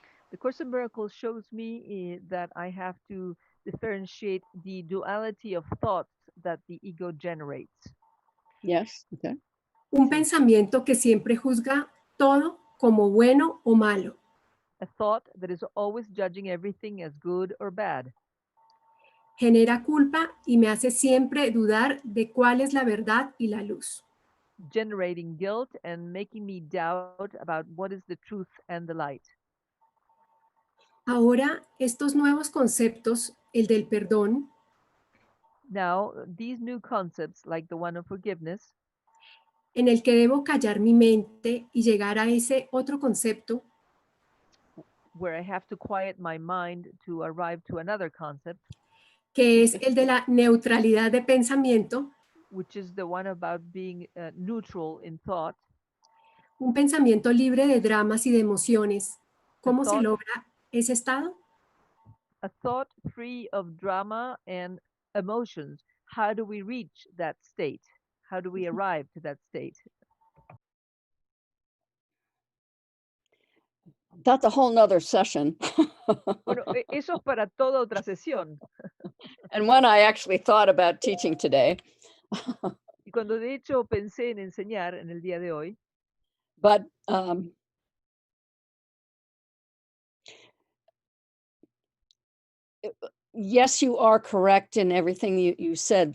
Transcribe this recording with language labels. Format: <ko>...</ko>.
<en>The Course in Miracles shows me that I have to differentiate the duality of thoughts that the ego generates. Yes. Okay.</en> <es>Un Sí. pensamiento que siempre juzga todo como bueno o malo.</es> <en>A thought that is always judging everything as good or bad.</en> <es>Genera culpa y me hace siempre dudar de cuál es la verdad y la luz.</es> <en>Generating guilt and making me doubt about what is the truth and the light.</en> <es>Ahora, estos nuevos conceptos, el del perdón,</es> <en>Now, these new concepts, like the one of forgiveness,</en> <es>en el que debo callar mi mente y llegar a ese otro concepto,</es> <en>where I have to quiet my mind to arrive to another concept,</en> <es>que es el de la neutralidad de pensamiento,</es> <en>which is the one about being neutral in thought.</en> <es>un pensamiento libre de dramas y de emociones. ¿Cómo se</es> <en>thought-</en> <es>logra ese estado?</es> <en>A thought free of drama and emotions. How do we reach that state? How do we arrive to that state? That's a whole nother session.</en> <es>Bueno, eso es para toda otra sesión.</es> <en>And one I actually thought about teaching today.</en> <es>Y cuando de hecho pensé en enseñar en el día de hoy,</es> <en>But yes, you are correct in everything you said.</en>